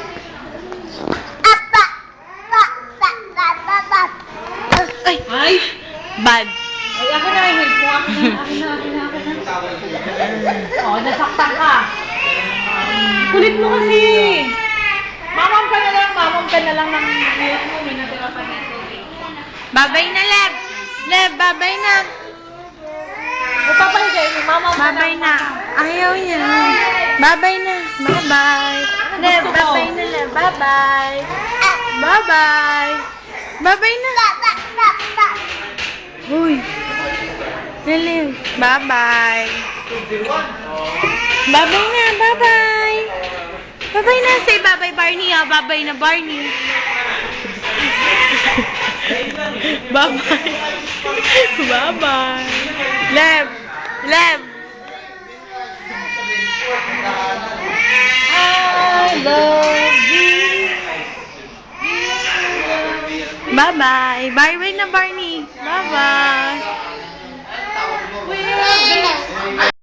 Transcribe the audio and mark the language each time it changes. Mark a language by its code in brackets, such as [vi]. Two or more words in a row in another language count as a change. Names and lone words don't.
[tl] Ay. Ay! Bad. Ay, ako na, help mo. Ako na. Oh, nasaktan ka. Kulit mo kasi. Mamam ka na lang ng hirap mo. May natira pa nito. Babay na, Leb. Leb, babay na. Magpapahigay mo, mamam ka Babay na. Ayaw niya. Babay na. Bye-bye. Leb, Gusto ko. babay na, Leb. [en] Bye-bye. Bye-bye. [tl] Babay na. Uy. Leleb. Bye-bye. Babay na. Bye-bye. Babay na. [en] Say bye-bye, Barney. Ah, bye-bye na, Barney. [tl] Bye-bye. Bye-bye. Leb. Leb. [en] I love you. [tl] Bye-bye. Bye-bye na, Barney. Bye-bye.